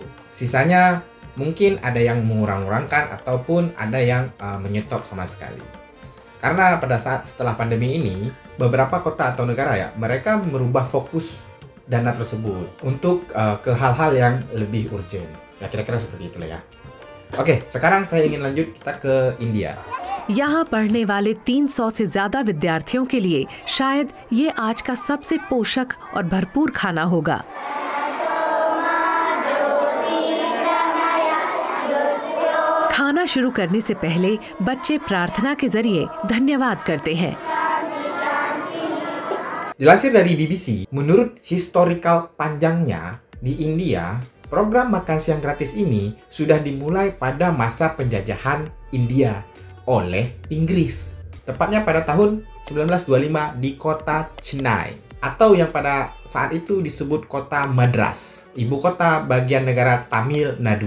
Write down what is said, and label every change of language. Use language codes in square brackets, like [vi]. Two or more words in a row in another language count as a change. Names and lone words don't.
[id] Sisanya mungkin ada yang mengurang-urangkan ataupun ada yang menyetop sama sekali. Karena pada saat setelah pandemi ini, beberapa kota atau negara ya, mereka merubah fokus dana tersebut untuk ke hal-hal yang lebih urgent. Ya kira-kira seperti itulah ya. Oke, sekarang saya ingin lanjut kita ke India. [hi] यहाँ पढ़ने वाले 300 से ज्यादा विद्यार्थियों के लिए शायद ये आज का सबसे पोषक और भरपूर खाना होगा। खाना शुरू करने से पहले बच्चे प्रार्थना के जरिए धन्यवाद करते हैं। [id] Dilansir dari BBC, menurut historical panjangnya di India, program makan siang gratis ini sudah dimulai pada masa penjajahan India oleh Inggris. Tepatnya pada tahun 1925 di kota Chennai, atau yang pada saat itu disebut kota Madras, ibu kota bagian negara Tamil Nadu.